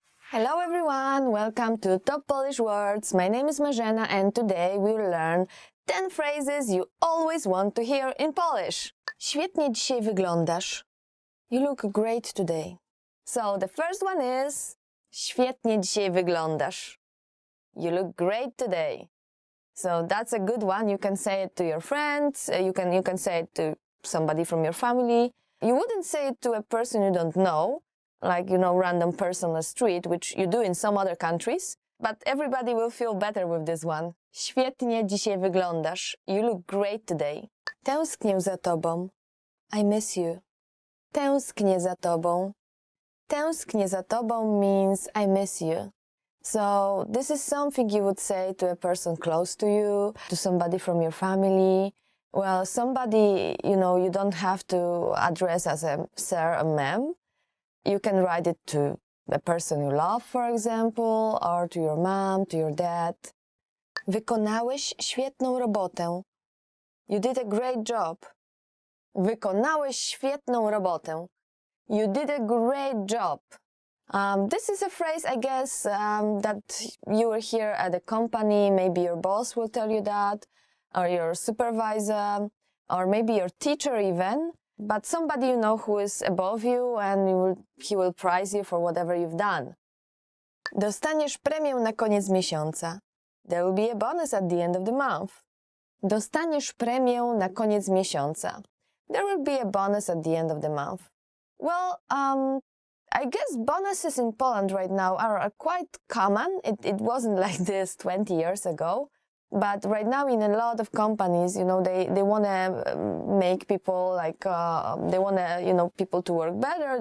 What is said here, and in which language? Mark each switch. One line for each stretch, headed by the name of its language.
English: Hello everyone, welcome to Top Polish Words. My name is Marzena and today we will learn 10 phrases you always want to hear in Polish.
Polish: Świetnie dzisiaj wyglądasz.
English: You look great today. So the first one is
Polish: świetnie dzisiaj wyglądasz.
English: You look great today. So that's a good one. You can say it to your friends. You can say it to somebody from your family. You wouldn't say it to a person you don't know, like, random person on the street, which you do in some other countries. But everybody will feel better with this one.
Polish: Świetnie dzisiaj wyglądasz.
English: You look great today.
Polish: Tęsknię za tobą.
English: I miss you.
Polish: Tęsknię za tobą. Tęsknię za tobą
English: means I miss you. So this is something you would say to a person close to you, to somebody from your family. Well, somebody, you don't have to address as a sir, a ma'am. You can write it to a person you love, for example, or to your mom, to your dad.
Polish: Wykonałeś świetną robotę.
English: You did a great job.
Polish: Wykonałeś świetną robotę.
English: You did a great job. This is a phrase, I guess, that you will hear at a company. Maybe your boss will tell you that, or your supervisor, or maybe your teacher even. But somebody who is above you, and he will prize you for whatever you've done.
Polish: Dostaniesz premię na koniec miesiąca.
English: There will be a bonus at the end of the month.
Polish: Dostaniesz premię na koniec miesiąca.
English: There will be a bonus at the end of the month. Well, I guess bonuses in Poland right now are quite common. It wasn't like this 20 years ago. But right now in a lot of companies, they want to make people they want to, people to work better.